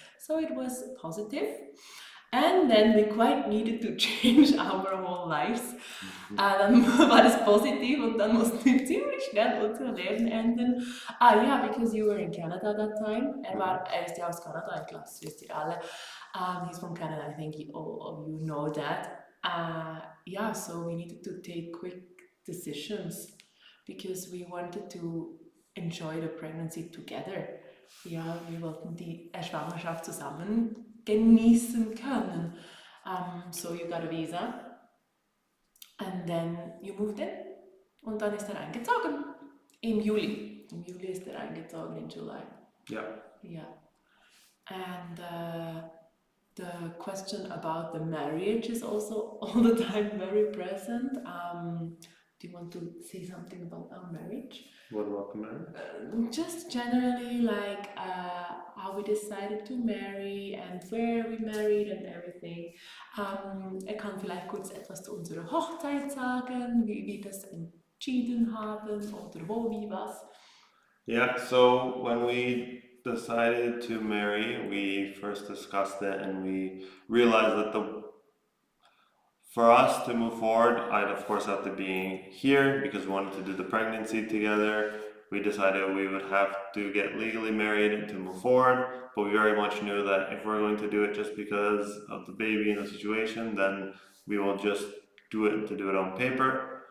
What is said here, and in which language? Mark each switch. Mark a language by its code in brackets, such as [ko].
[en] So it was positive. And then we quite needed to change our whole lives. [de] Dann war es positiv und dann mussten wir ziemlich schnell unser Leben ändern. [en] Yeah, because you were in Canada that time. [de] Er ist ja aus Kanada, ich glaube, das wisst ihr alle. [en] He's from Canada, I think all of you know that. Yeah, so we needed to take quick decisions because we wanted to enjoy the pregnancy together. [de] Ja, wir wollten die Schwangerschaft zusammen genießen können. [en] So you got a visa and then you moved in [de] und dann ist er eingezogen im Juli. Im Juli ist er eingezogen, [en] in July. Yeah. Yeah. And the question about the marriage is also all the time very present. Do you want to say something about our marriage? What about the marriage? Just generally like how we decided to marry and where we married and everything. [de] Er kann vielleicht kurz etwas zu unserer Hochzeit sagen, wie wir das entschieden haben oder wo, wie, was. [en] Yeah, so when we decided to marry, we first discussed it and we realized that for us to move forward, I'd of course have to be here because we wanted to do the pregnancy together. We decided we would have to get legally married to move forward, but we very much knew that if we're going to do it just because of the baby and the situation, then we will just do it to do it on paper.